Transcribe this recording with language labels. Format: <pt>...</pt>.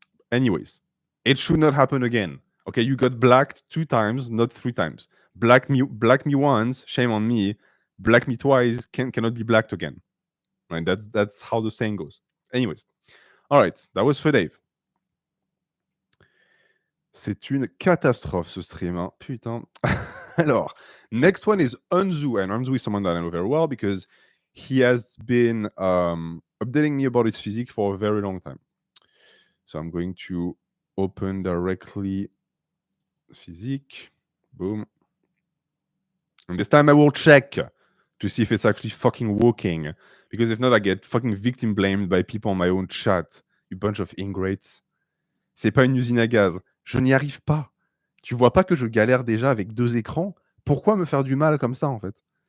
<en>Anyways, it should not happen again. Okay, you got blacked 2 times, not 3 times. Black me once, shame on me. Black me twice, cannot be blacked again. Right? That's how the saying goes. Anyways, all right, that was for Dave.</en> <fr>C'est une catastrophe ce stream, hein. Putain.</fr> <en>Alors, next one is Onzu, and Onzu is someone that I know very well because he has been updating me about his physique for a very long time. So I'm going to open directly Physique. Boom. And this time I will check to see if it's actually fucking working. Because if not, I get fucking victim blamed by people on my own chat. You bunch of ingrates.</en> <fr>C'est pas une usine à gaz. Je n'y arrive pas. Tu vois pas que je galère déjà avec 2 écrans? Pourquoi me faire du mal comme ça, en fait?</fr>